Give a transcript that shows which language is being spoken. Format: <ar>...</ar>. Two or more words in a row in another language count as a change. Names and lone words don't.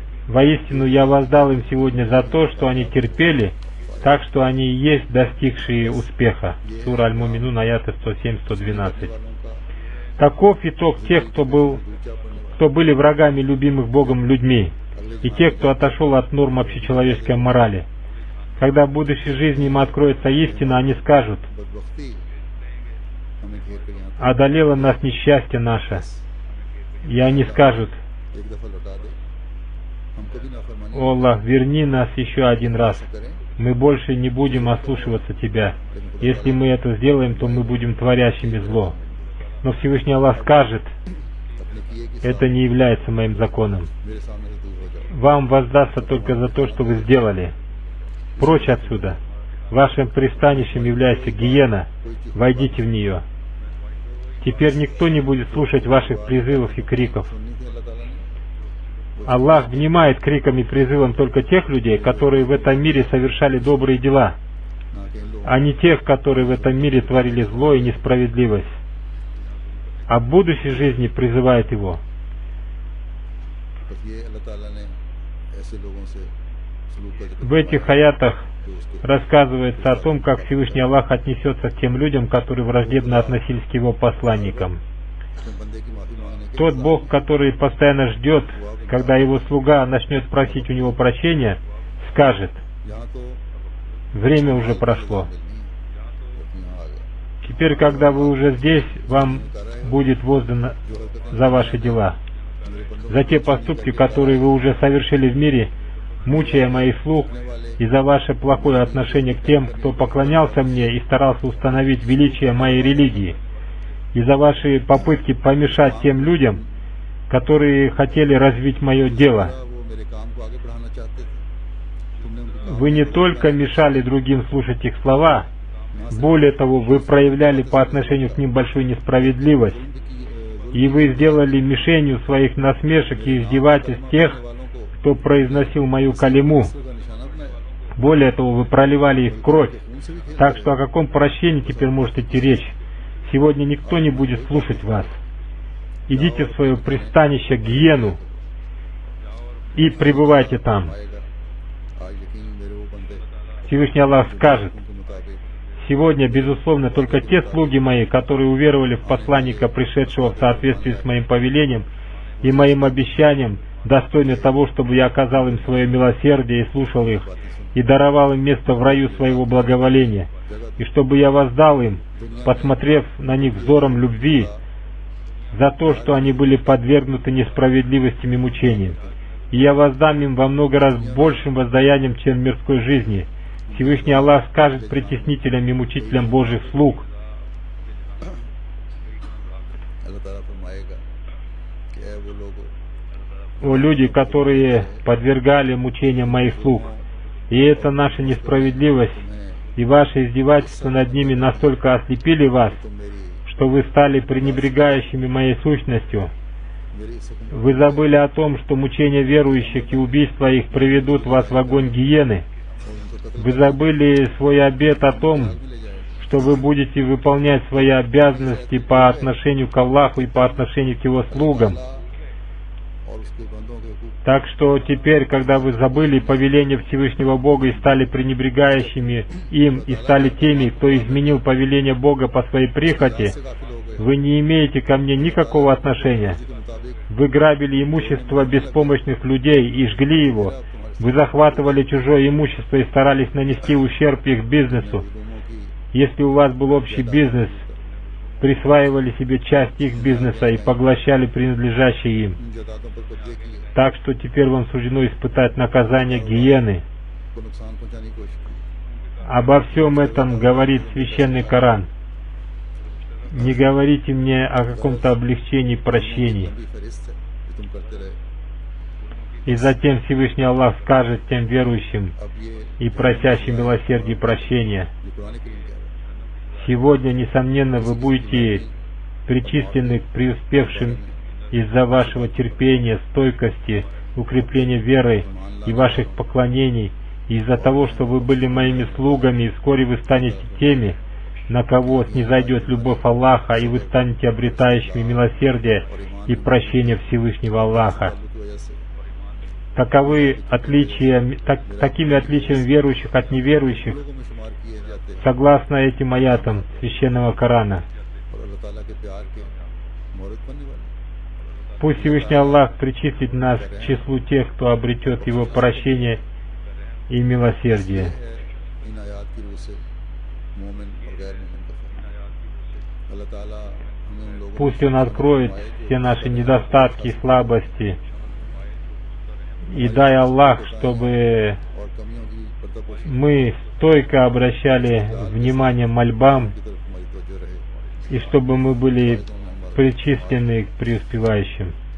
<ru>Воистину я воздал им сегодня за то, что они терпели, так что они и есть достигшие успеха. Сура Аль-Муминун, аяты 107-112.</ru> <ur>والوں کا</ur> <ru>Таков итог тех, кто были врагами любимых Богом людьми, и тех, кто отошел от норм общечеловеческой морали. Когда в будущей жизни им откроется истина, они скажут:</ru> <ur>بدبختی ہمیں گھیر کر یہاں</ur> <ru>одолело нас несчастье наше. И они скажут:</ru> <ur>ایک دفعہ لوٹا دے، ہمکو بھی نافرمانی</ur> <ru>О Аллах, верни нас еще один раз. करें, Мы больше не будем ослушиваться Тебя. Если мы это сделаем, то мы будем творящими зло. Но Всевышний Аллах скажет,</ru> <ur>اپنے کیے کی</ur> <ru>это не является моим законом.</ru> <ur>میرے سامنے سے دور ہو جاؤ.</ur> <ru>Вам воздастся только за то, что вы сделали. Прочь отсюда. Вашим пристанищем является гиена. Войдите в нее. Теперь никто не будет слушать ваших призывов и криков.</ru> <ur>سننی تھی اللہ تعالیٰ نے,</ur> <ru>Аллах внимает крикам и призывам только тех людей, которые в этом мире совершали добрые дела,</ru> <ur>نہ کہ ان لوگوں</ur> <ru>а не тех, которые в этом мире творили зло и несправедливость. А в будущей жизни призывает его.</ru> <ur>بس یہ اللہ تعالیٰ نے ایسے لوگوں سے سلوک کا ذکر</ur> <ru>В этих аятах</ru> <ur>جو اسکے</ur> <ru>рассказывается о том, как Всевышний Аллах отнесется к тем людям, которые враждебно относились к его посланникам.</ru> <ur>اپنے بندے کی معافی مانگنے کے</ur> <ru>Тот Бог, который постоянно ждет, когда его слуга начнет просить у него прощения, скажет:</ru> <ur>یہاں تو</ur> <ru>время уже прошло.</ru> <ur>ملنی اپنے یہاں آ گیا</ur> <ru>Теперь, когда вы уже здесь, вам будет воздано</ru> <ur>جو حرکتیں</ur> <ru>за ваши дела,</ru> <ur>میرے بندوں</ur> <ru>за те поступки, которые вы уже совершили в мире, мучая моих слуг, и за ваше плохое отношение к тем, кто поклонялся мне и старался установить величие моей религии, и за ваши попытки помешать тем людям, которые хотели развить мое дело.</ru> <ur>وہ میرے کام کو آگے بڑھانا چاہتے تھے، تمنے انکی</ur> <ru>Вы не только мешали другим слушать их слова, более того, вы проявляли по отношению к ним большую несправедливость, и вы сделали мишенью своих насмешек и издевательств тех, кто произносил мою калиму.</ru> <ur>کا نشانہ بنایا,</ur> <ru>Более того, вы проливали их кровь.</ru> <ur>انسے بھی</ur> <ru>Так что о каком прощении теперь может идти речь? Сегодня никто не будет слушать вас. Идите в свое пристанище гиену и пребывайте там.</ru> <ur>آئے گا۔ آج یقین میرے وہ بندے</ur> <ru>Всевышний Аллах скажет:</ru> <ur>کے مطابق</ur> <ru>сегодня, безусловно, только те слуги мои, которые уверовали в посланника, пришедшего в соответствии с моим повелением и моим обещанием, достойны того, чтобы я оказал им свое милосердие и слушал их, и даровал им место в раю своего благоволения, и чтобы я воздал им, посмотрев на них взором любви, за то, что они были подвергнуты несправедливостям и мучениям. И я воздам им во много раз большим воздаянием, чем в мирской жизни. Всевышний Аллах скажет притеснителям и мучителям Божьих слуг:</ru> <ur>اللہ تعالیٰ فرمائے گا کہ اے وہ لوگوں</ur> <ru>о люди, которые подвергали мучениям моих слуг, и это наша несправедливость, и ваше издевательство над ними настолько ослепили вас,</ru> <ur>تم میری</ur> <ru>что вы стали пренебрегающими моей сущностью.</ru> <ur>میری اس حکم</ur> <ru>Вы забыли о том, что мучения верующих и убийства их приведут вас в огонь гиены. Вы забыли свой обет о том, что вы будете выполнять свои обязанности по отношению к Аллаху и по отношению к Его слугам.</ru> <ur>اور اسکے بندوں کے حقوق</ur> <ru>Так что теперь, когда вы забыли повеление Всевышнего Бога и стали пренебрегающими им, и стали теми, кто изменил повеление Бога по своей прихоти,</ru> <ur>سے غافل ہو گئے,</ur> <ru>вы не имеете ко мне никакого отношения.</ru> <ur>کے مطابق</ur> <ru>Вы грабили имущество беспомощных людей и жгли его. Вы захватывали чужое имущество и старались нанести ущерб их бизнесу.</ru> <ur>لوگوں کی</ur> <ru>Если у вас был общий бизнес, присваивали себе часть их бизнеса и поглощали принадлежащие им.</ru> <ur>ان جائیدادوں پر قبضے کیے,</ur> <ru>Так что теперь вам суждено испытать наказание гиены.</ru> <ur>کو نقصان پہنچانے کی کوشش کی.</ur> <ru>Обо всем этом говорит Священный Коран. Не говорите мне о каком-то облегчении, прощении.</ru> <ur>لمبی فہرست ہے جو تم کرتے رہے.</ur> <ru>И затем Всевышний Аллах скажет тем верующим</ru> <ur>اب یہ</ur> <ru>и просящим милосердия и прощения:</ru> <ur>جو قرآن کریم کہہ رہا ہے,</ur> <ru>сегодня, несомненно, вы будете причислены к преуспевшим из-за вашего терпения, стойкости, укрепления веры и ваших поклонений, и из-за того, что вы были моими слугами, и вскоре вы станете теми, на кого снизойдет любовь Аллаха, и вы станете обретающими милосердие и прощение Всевышнего Аллаха.</ru> <ur>کی وجہ سے</ur> <ru>Таковы отличия, такими отличиями верующих от неверующих,</ru> <ur>لوگوں میں شمار کیے جاتے ہیں</ur> <ru>согласно этим аятам Священного Корана.</ru> <ur>اور اللہ تعالیٰ کے پیار کے مورد بننے والے.</ur> <ru>Пусть Всевышний Аллах причислит нас к числу тех, кто обретет Его прощение и милосердие.</ru> <ur>ان آیات کی روح سے مومن اور غیر مومن کا فرق. اللہ تعالیٰ ہمیں ان لوگوں</ur> <ru>Пусть Он откроет все наши недостатки и слабости И дай Аллах, чтобы</ru> <ur>اور کمیوں کی پردہ‌پوشی</ur> <ru>мы стойко обращали внимание мольбам,</ru> <ur>کی طرف ہماری توجہ رہے.</ur> <ru>и чтобы мы были причислены к преуспевающим.</ru>